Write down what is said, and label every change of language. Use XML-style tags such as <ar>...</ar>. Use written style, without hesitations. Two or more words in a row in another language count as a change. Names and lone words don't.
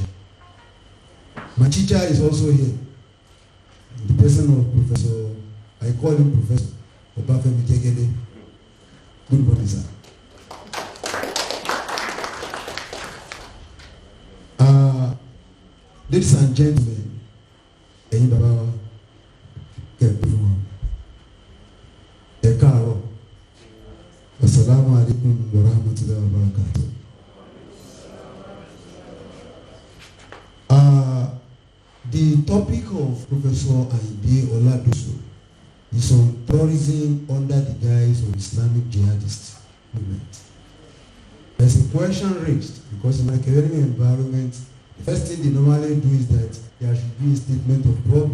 <en>My teacher is also here. The person of Professor, I call him Professor Obafemi Jegede. Good morning, sir. Ladies and gentlemen,</en> <yo>ẹ̀yin bàbá wa kẹ̀kẹ́ fún wa. Ẹ káàárọ̀.</yo> <ar>السلام عليكم ورحمة الله وبركاته.</ar> <en>The topic of Professor Ayinde Oladosu is on terrorism under the guise of Islamic jihadist movement. There's a question raised because in academic environment, the first thing they normally do is that there should be a statement of problem.</en>